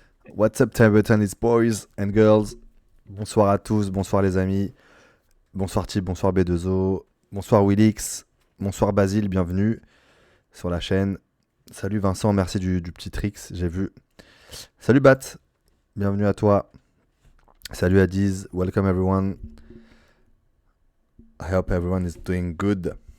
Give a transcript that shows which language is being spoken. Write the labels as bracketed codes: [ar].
[en] What's up, table tennis boys and girls? [fr] Bonsoir à tous, bonsoir les amis. Bonsoir Tip, bonsoir B2O. Bonsoir Willix. Bonsoir Basile, bienvenue sur la chaîne. Salut Vincent, merci du petit tricks, j'ai vu. Salut Bat, bienvenue à toi. [en] Salut Adiz, welcome everyone. I hope everyone is doing good.